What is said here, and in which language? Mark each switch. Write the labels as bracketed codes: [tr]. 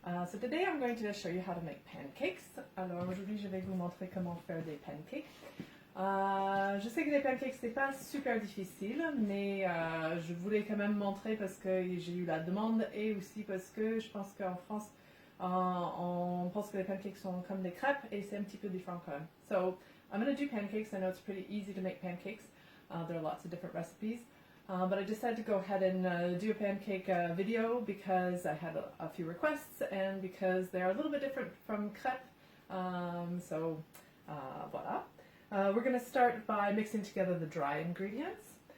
[en] So today I'm going to show you how to make pancakes. [fr] Alors aujourd'hui je vais vous montrer comment faire des pancakes. Je sais que les pancakes c'est pas super difficile, mais je voulais quand même montrer parce que j'ai eu la demande et aussi parce que je pense qu'en France on pense que les pancakes sont comme des crêpes et c'est un petit peu différent quand même. [en] So I'm going to do pancakes. I know it's pretty easy to make pancakes. There are lots of different recipes. But I decided to go ahead and do a pancake video because I had a few requests and because they are a little bit different from crêpes. [fr] Voilà. [en] We're going to start by mixing together the dry ingredients.